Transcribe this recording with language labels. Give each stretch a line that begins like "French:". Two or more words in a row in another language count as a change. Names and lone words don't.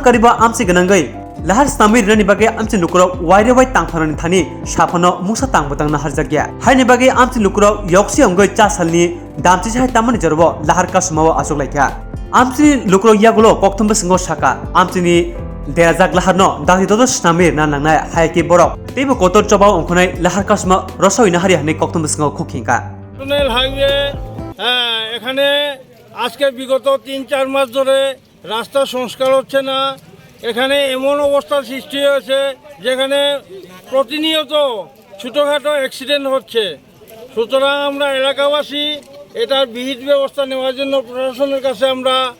Kok Borok: कारिबा आमचि गनांगै लाहार स्नामै रनि बागे आमचि लुकुरक वाइरे वाइ तांफारनि थानि साफानो मुसा तांबतांना हारजागिया हायनि बागे आमचि लुकुरक यक्सि अंगै चासालनि दामचि साय तामनि जरबो लाहार कासमाव आसुगलायखा आमचि लुकुरक यागुलो कक्तमबो सिंगो साका आमचिनि देराजाक लाहारनो दागिदो स्नामै ना नांनाय हायके बरक तेबो कतर चबाव अंखनाय लाहार कासमा रसयना हारि हानि कक्तमबो सिंगो खुखिंका
English: national highway
Bangla: এখানে আজকে বিগত ৩-৪ মাস ধরে রাস্তা সংস্কার হচ্ছে না এখানে এমন অবস্থার সৃষ্টি হয়েছে যেখানে প্রতিনিয়ত ছোটোখাটো অ্যাক্সিডেন্ট হচ্ছে সুতরাং আমরা এলাকাবাসী এটার বিহিত ব্যবস্থা নেওয়ার জন্য প্রশাসনের কাছে আমরা